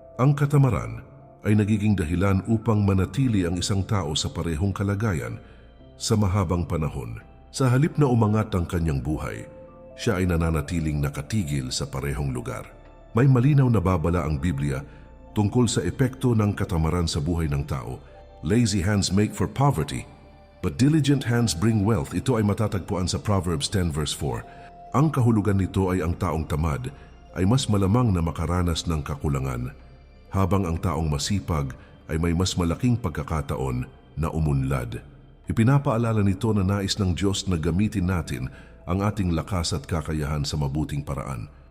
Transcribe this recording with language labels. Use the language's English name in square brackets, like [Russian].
[Filipino] Ang katamaran ay nagiging dahilan upang manatili ang isang tao sa parehong kalagayan sa mahabang panahon. Sa halip na umangat ang kanyang buhay, siya ay nananatiling nakatigil sa parehong lugar. May malinaw na babala ang Biblia tungkol sa epekto ng katamaran sa buhay ng tao. [English] Lazy hands make for poverty, but diligent hands bring wealth. [Filipino] Ito ay matatagpuan sa Proverbs 10 verse 4. Ang kahulugan nito ay ang taong tamad ay mas malamang na makaranas ng kakulangan, habang ang taong masipag ay may mas malaking pagkakataon na umunlad. Ipinapaalala nito na nais ng Diyos na gamitin natin ang ating lakas at kakayahan sa mabuting paraan.